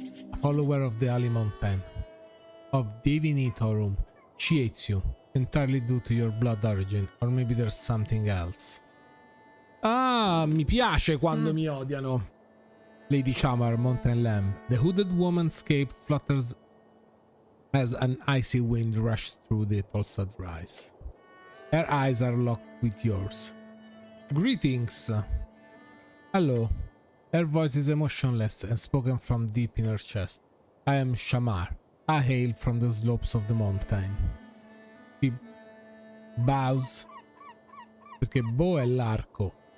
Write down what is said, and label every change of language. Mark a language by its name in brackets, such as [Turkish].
[English] A follower of the Ali Mountain. Of Divinitorum. She hates you, entirely due to your blood origin, or maybe there's something else. [Italian] Ah, mi piace quando mi odiano. [English] Lady Chamber, Mountain Lamb. The hooded woman's cape flutters as an icy wind rushes through the Tolstad rise. Her eyes are locked with yours. Greetings. Hello. Her voice is emotionless and spoken from deep in her chest. I am Shamar. I hail from the slopes of the mountain. She bows, [Italian] perché bow è l'arco.